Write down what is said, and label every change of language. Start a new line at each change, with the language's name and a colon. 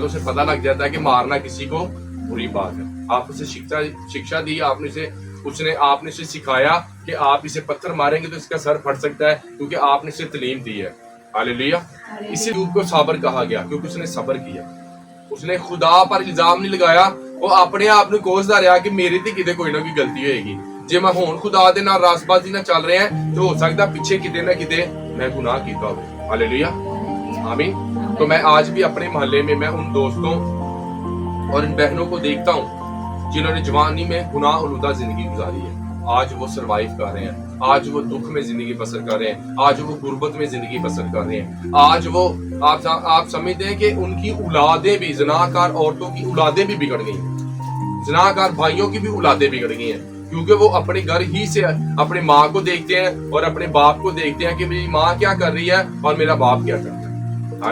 Hindi: तो उसे पता लग जाता है कि मारना किसी को बुरी बात है। आप उसे शिक्षा दी, आपने इसे सिखाया कि आप इसे पत्थर मारेंगे तो इसका सर फट सकता है, क्योंकि आपने इसे तालीम दी है। हालेलुया। इसी रूप को साबर कहा गया क्योंकि उसने सब्र किया, उसने खुदा पर इल्जाम नहीं लगाया, वो अपने आप
Punjabi: ਨੂੰ ਕੋਸਦਾ ਰਿਹਾ ਕਿ ਮੇਰੀ ਤੇ ਕਿਤੇ ਕੋਈ ਨਾ ਕੋਈ ਗਲਤੀ ਹੋਏਗੀ। ਜੇ ਮੈਂ ਹੁਣ ਖੁਦਾ ਦੇ ਨਾਲ ਰਾਸਬਾਜ਼ੀ ਨਾਲ ਚੱਲ ਰਿਹਾ ਤੇ ਹੋ ਸਕਦਾ ਪਿੱਛੇ ਕਿਤੇ ਨਾ ਕਿਤੇ मैं गुनाह कीता हो।
Hindi: हालेलुया, आमीन। तो मैं आज भी अपने मोहल्ले में मैं उन दोस्तों और इन बहनों को देखता हूँ जिन्होंने जवानी में गुनाह उलूदा जिंदगी गुजारी है। आज वो सरवाइव कर रहे हैं, आज वो दुख में जिंदगी बसर कर रहे हैं, आज वो गुर्बत में जिंदगी बसर कर रहे हैं। आज वो आप समझते हैं कि उनकी औलादें भी, ज़िनाकार औरतों की औलादें भी बिगड़ गई, ज़िनाकार भाइयों की भी औलादें बिगड़ गई हैं, क्योंकि वो अपने घर ही से अपने माँ को देखते हैं और अपने बाप को देखते हैं कि मेरी माँ क्या कर रही है और मेरा बाप क्या कर रहा है।